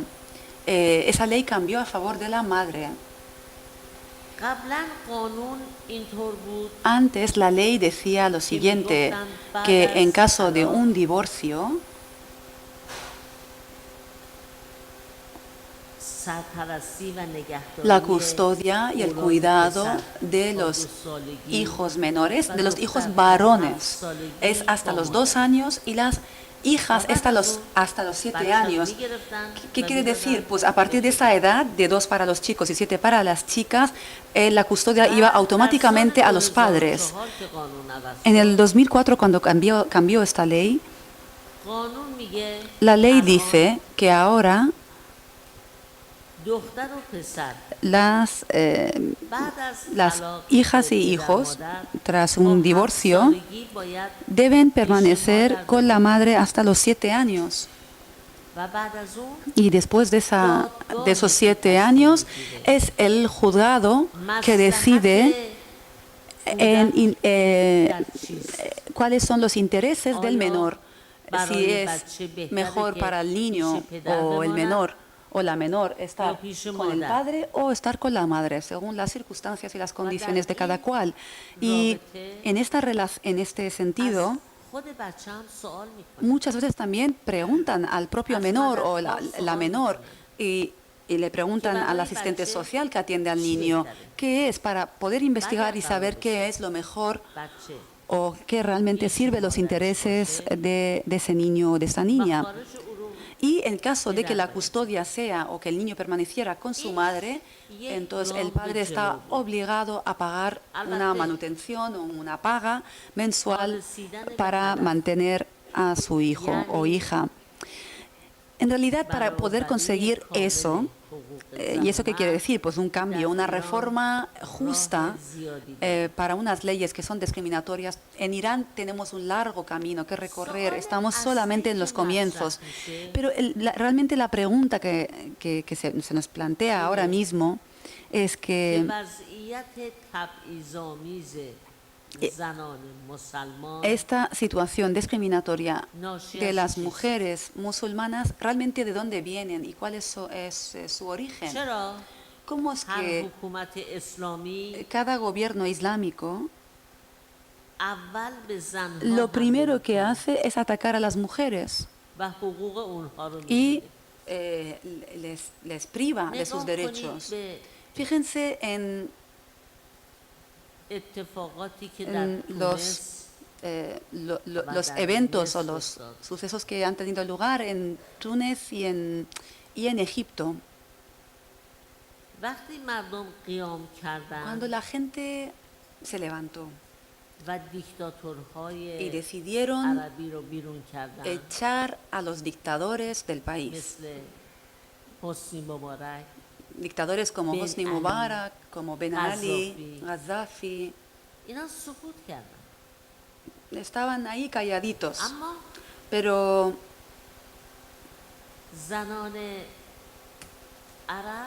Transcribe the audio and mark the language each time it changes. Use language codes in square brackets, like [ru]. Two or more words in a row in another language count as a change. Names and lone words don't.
[es] Esa ley cambió a favor de la madre. [fa] قبلا قانون اینطور بود [es] Antes la ley decía lo siguiente, que en caso de un divorcio, [fa] سرپرستی و نگهداری [es] la custodia y el [fa] اولاد [es] cuidado [fa] پسر [es] de [fa] تا 2 [es] los [fa] سالگی [es] hijos menores, [fa] و [es] de los [fa] دختر [es] hijos [fa] تا 7 [es] varones, [fa] سالگی [es] es hasta [fa] با [es] los [fa] مادر. [es] 2 años y las hijas hasta los 7 [fa] بچه رو [es] años. [fa] می‌گرفتن [es] ¿Qué [fa] و [es] quiere decir? [fa] می‌دادن [es] Pues a partir de esa edad, de 2 para los chicos y 7 para las chicas, la custodia iba automáticamente a los padres. [fa] که قانون عوض [es] En el 2004, cuando cambió esta ley, [fa] قانون میگه [es] la ley [fa] الان [es] dice que ahora [fa] دختر و پسر [es] las [fa] بعد از [es] las [fa] طلاق [es] hijas y [fa] پدر [es] hijos, [fa] مادر [es] tras [fa] تا [es] un 7 divorcio, [fa] سالگی باید [es] deben permanecer con la madre hasta los 7 años. [fa] و بعد از اون [es] Y después de esos 7 años, es el juzgado que decide cuáles son los intereses del menor, si es mejor para el niño o el menor o la menor estar con el padre o estar con la madre, según las circunstancias y las condiciones de cada cual. Y en este sentido, [fa] خود بچه هم سوال میکنه [es] muchas veces también preguntan al propio menor o la menor y le preguntan al asistente social que atiende al niño qué es para poder investigar y saber qué es lo mejor [fa] بچه [es] o qué realmente sirve los intereses de ese niño o de esa niña. [fa] خارج علوم [es] Y en caso de que la custodia sea o que el niño permaneciera con su madre, entonces el padre está obligado a pagar una manutención o una paga mensual para mantener a su hijo o hija. En realidad, para poder conseguir eso, ¿y eso qué quiere decir? Pues un cambio, una reforma justa para unas leyes que son discriminatorias. En Irán tenemos un largo camino que recorrer, estamos solamente en los comienzos. Pero realmente la pregunta que se nos plantea ahora mismo es que [fa] وضعیت تبعیض‌آمیز زنان مسلمان [es] esta situación discriminatoria de las mujeres musulmanas, realmente de dónde vienen y cuál es su origen. [fa] چرا [es] ¿Cómo es [fa] هر [es] que [fa] حکومت اسلامی [es] cada gobierno islámico [fa] اول به زنها [es] lo primero que [fa] حمله [es] hace es atacar a las mujeres [fa] و حقوق اونها رو [es] y [fa] می‌گیره؟ [es] les priva de sus [fa] نگاه [es] derechos? [fa] کنید به [es] Fíjense en [fa] اتفاقاتی که در [es] los, [fa] تونس [es] los eventos o los sucesos que han tenido lugar en Túnez y en Egipto. [fa] وقتی مردم قیام [es] Cuando [fa] کردند [es] la gente se levantó [fa] و دیکتاتورهای [es] y decidieron [fa] عربی رو بیرون کردند [es] echar a los dictadores del país, [fa] مثل حسنی مبارک [es] dictadores como Ben Hosni Ali, Mubarak, como Ben Ali, Gaddafi. Gaddafi, [fa] اینا سقوط کردند [es] estaban ahí calladitos, [fa] اما [es] pero [fa] زنان عرب